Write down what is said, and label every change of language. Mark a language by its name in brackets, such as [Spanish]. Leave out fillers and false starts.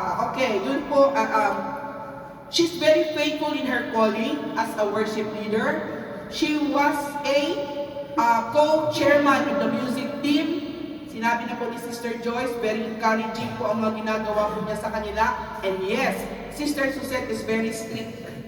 [English] Okay, [Filipino] yun po, [English] she's very faithful in her calling as a worship leader. She was a co-chairman of the music team. [Filipino] Sinabi na po ni Sister Joyce, very encouraging po ang mga ginagawa po niya sa kanila. [English] And yes, Sister Suzette is very strict.